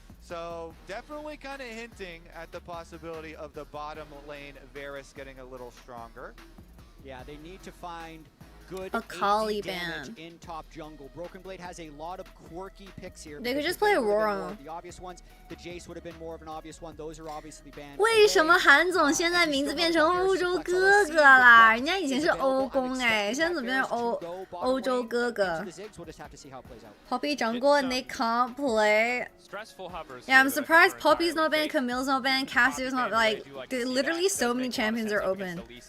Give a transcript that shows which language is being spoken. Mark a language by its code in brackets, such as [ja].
[en] So definitely kind of hinting at the possibility of the bottom lane Varus getting a little stronger. Yeah, they need to find good Akali AD damage ban. in top jungle. Broken Blade has a lot of quirky picks here. They could just play Aurora. The obvious ones, the Jace would have been more of an obvious one. Those are obviously banned. [zh] 为什么韩总现在名字变成欧洲哥哥啦？人家以前是欧公哎，现在怎么变成欧洲哥哥 ？ [en] Poppy jungle and they can't play. Yeah, I'm surprised Poppy's not banned, Camille's not banned, Cassio's not like. Literally, so many champions are open.